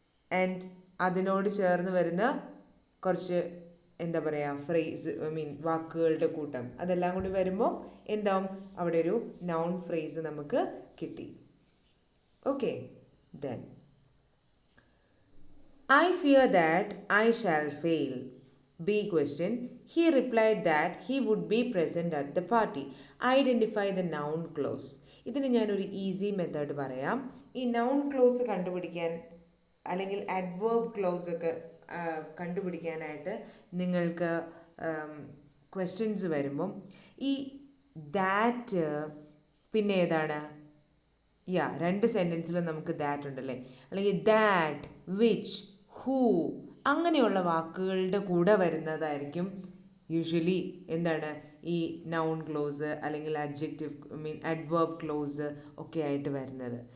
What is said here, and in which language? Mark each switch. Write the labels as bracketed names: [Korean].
[Malayalam] And അതിനോട് ചേർന്ന് വരുന്ന കുറച്ച് എന്താ പറയുക ഫ്രേസ് വാക്കുകളുടെ കൂട്ടം അതെല്ലാം കൂടി വരുമ്പോൾ എന്താവും അവിടെ ഒരു നൗൺ ഫ്രേസ് നമുക്ക് കിട്ടി. [English] Okay, then I fear that I shall fail. B question. He replied that he would be present at the party. Identify the noun clause. [Malayalam] ഇതിന് ഞാനൊരു ഈസി മെത്തേഡ് പറയാം. ഈ നൗൺ ക്ലോസ് കണ്ടുപിടിക്കാൻ അല്ലെങ്കിൽ അഡ്വേർബ് ക്ലോസ് ഒക്കെ കണ്ടുപിടിക്കാനായിട്ട് നിങ്ങൾക്ക് ക്വസ്റ്റ്യൻസ് വരുമ്പം ഈ ദാറ്റ് പിന്നെ ഏതാണ് രണ്ട് സെൻറ്റൻസിലും നമുക്ക് ദാറ്റ് ഉണ്ടല്ലേ, അല്ലെങ്കിൽ ദാറ്റ്, വിച്ച്, ഹൂ അങ്ങനെയുള്ള വാക്കുകളുടെ കൂടെ വരുന്നതായിരിക്കും യൂഷ്വലി എന്താണ് ഈ നൗൺ ക്ലോസ് അല്ലെങ്കിൽ അഡ്വേർബ് ക്ലോസ് ഒക്കെ ആയിട്ട് വരുന്നത്.